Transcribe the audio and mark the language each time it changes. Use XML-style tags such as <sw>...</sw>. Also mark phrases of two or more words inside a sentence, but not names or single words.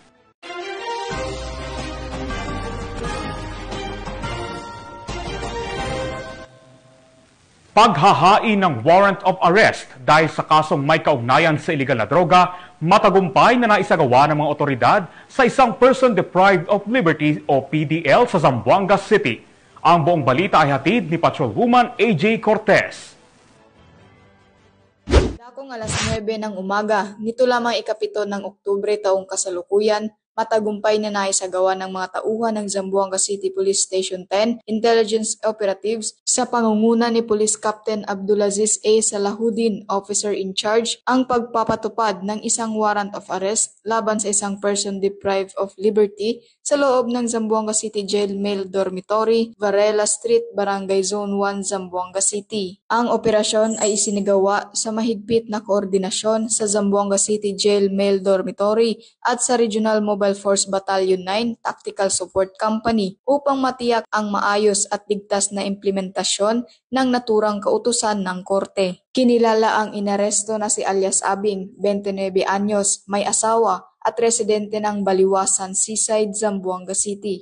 <tl>Paghahain ng</tl> <en>warrant of arrest</en> <tl>dahil sa kasong may kaugnayan sa iligal na droga, matagumpay na naisagawa ng mga otoridad sa isang</tl> <en>person deprived of liberty</en> <tl>o PDL sa Zamboanga City. Ang buong balita ay hatid ni Patrolwoman AJ Cortez. Dakong alas 9 ng umaga, nito lamang ikapito ng Oktubre taong kasalukuyan, matagumpay na naisagawa ng mga tauhan ng Zamboanga City Police Station 10 Intelligence Operatives sa pangunguna ni Police Captain Abdulaziz A. Salahuddin,</tl> <en>Officer in Charge,</en> <tl>ang pagpapatupad ng isang</tl> <en>warrant of arrest</en> <tl>laban sa isang</tl> <en>person deprived of liberty</en> <tl>sa loob ng Zamboanga City Jail Male Dormitory, Varela Street, Barangay Zone 1, Zamboanga City. Ang operasyon ay isinigawa sa mahigpit na koordinasyon sa Zamboanga City Jail Male Dormitory at sa Regional Mobile Force Battalion 9 Tactical Support Company upang matiyak ang maayos at ligtas na implementasyon ng naturang kautusan ng korte. Kinilala ang inaresto na si alias Abing, 29 anyos, may asawa at residente ng Baliwasan, Seaside, Zamboanga City.</tl>